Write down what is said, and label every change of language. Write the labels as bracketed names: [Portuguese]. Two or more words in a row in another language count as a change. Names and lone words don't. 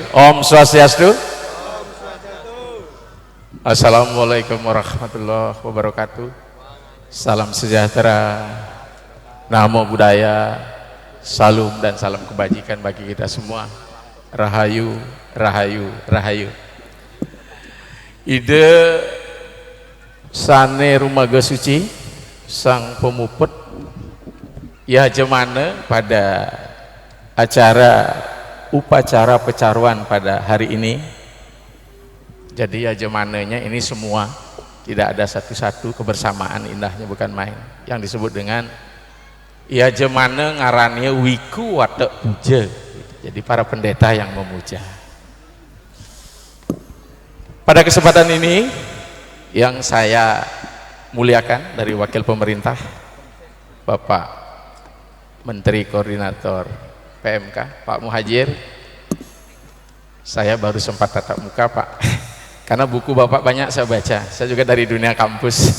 [Balinese] Om Swastiastu. [Arabic] السلام عليكم ورحمة الله وبركاته. [Indonesian] Salam sejahtera, [Pali] namo buddhaya, [Indonesian] salam dan salam kebajikan bagi kita semua. [Javanese] Rahayu, rahayu, rahayu. [Balinese] Ide sane rumaga suci sang pemupet ya jemana [Indonesian] pada acara upacara pecaruan pada hari ini. Jadi ya jemananya ini semua, tidak ada satu-satu, kebersamaan indahnya bukan main, yang disebut dengan ya jemana [Balinese] ngarannya wiku wate puja. [Indonesian] Jadi para pendeta yang memuja. Pada kesempatan ini yang saya muliakan dari wakil pemerintah Bapak Menteri Koordinator PMK Pak Muhajir, saya baru sempat tatap muka Pak, karena buku Bapak banyak saya baca, saya juga dari dunia kampus.